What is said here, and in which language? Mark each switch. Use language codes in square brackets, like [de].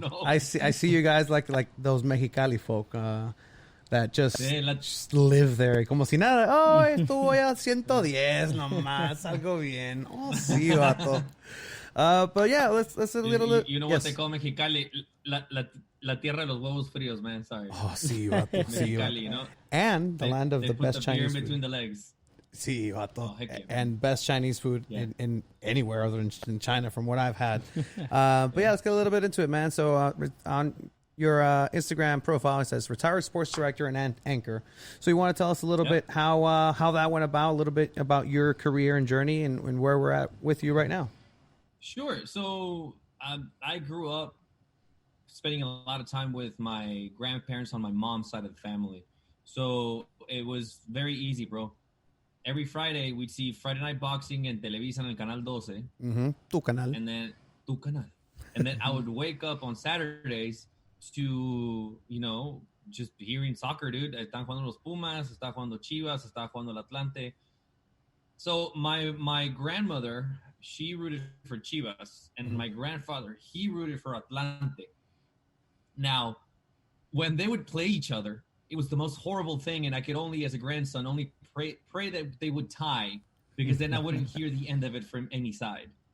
[en] I see you guys like those Mexicali folk. That just live there. [es] Como si nada. Oh, estuvo ya 110 nomás. Algo bien. Oh, sí, vato. [en] But yeah, let's a little... You know what they call Mexicali? [es] La tierra de los huevos fríos, [en] man. Sorry. [es] Oh, sí, vato. Sí, [en] Mexicali, you know? And the land of the best Chinese food. Beer in between the legs. [es] Sí, vato. [en] Oh, yeah, and best Chinese food in anywhere other than in China from what I've had. But yeah, let's get a little bit into it, man. So on your Instagram profile, it says retired sports director and anchor. So you want to tell us a little bit how that went about, a little bit about your career and journey and where we're at with you right now. Sure. So I grew up spending a lot of time with my grandparents on my mom's side of the family. So it was very easy, bro. Every Friday, we'd see Friday Night Boxing in Televisa [es] en el Canal 12. Mm-hmm. Tu canal. [en] And then, [es] tu canal. [en] And then I would wake up on Saturdays to, just hearing soccer, dude. [es] Están jugando los Pumas, está jugando Chivas, está jugando el Atlante. [en] So my grandmother, she rooted for Chivas, and my grandfather, he rooted for Atlante. Now, when they would play each other, it was the most horrible thing, and I could only, as a grandson, only pray that they would tie, because then I wouldn't hear the end of it from any side.